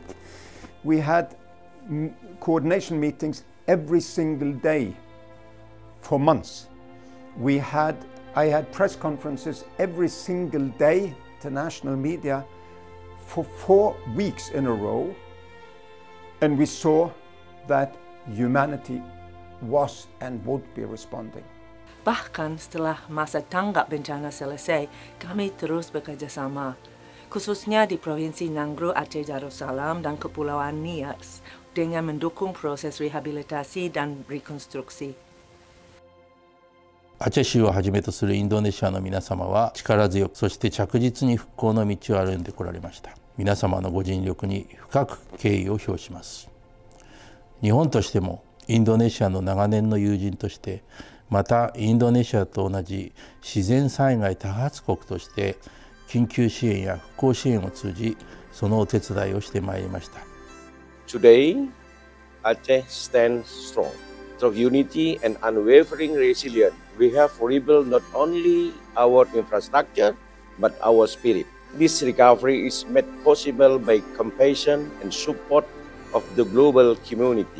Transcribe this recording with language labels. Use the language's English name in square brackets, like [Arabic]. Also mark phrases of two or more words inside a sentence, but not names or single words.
[English] We had coordination meetings every single day for months. I had press conferences every single day to national media for 4 weeks in a row, and we saw that humanity was and would be responding. [Indonesian] Bahkan setelah masa tanggap bencana selesai, kami terus bekerja sama, khususnya di Provinsi Nanggro, Aceh Darussalam dan Kepulauan Nias, dengan mendukung proses rehabilitasi dan rekonstruksi. [Japanese] アチェ州をはじめとするインドネシアの皆様は力強く、そして着実に復興の道を歩んでこられました。皆様のご尽力に深く敬意を表します。日本としてもインドネシアの長年の友人として、またインドネシアと同じ自然災害多発国として緊急支援や復興支援を通じ、そのお手伝いをしてまいりました。 [English] Today, Aceh stands strong. Through unity and unwavering resilience, we have rebuilt not only our infrastructure, but our spirit. This recovery is made possible by compassion and support of the global community.